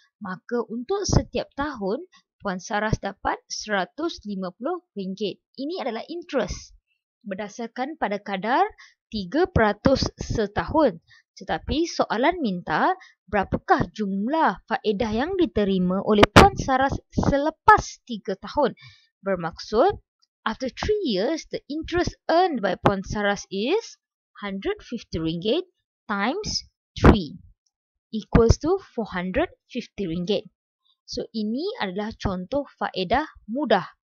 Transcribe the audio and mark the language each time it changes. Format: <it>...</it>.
<ms>Maka untuk setiap tahun Puan Saras dapat RM150. Ini adalah interest berdasarkan pada kadar 3% setahun. Tetapi soalan minta berapakah jumlah faedah yang diterima oleh Puan Saras selepas 3 tahun. Bermaksud,</ms> <en>after 3 years, the interest earned by Puan Saras is RM150 times 3 equals to RM450.</en> <ms>So, ini adalah contoh faedah mudah.</ms>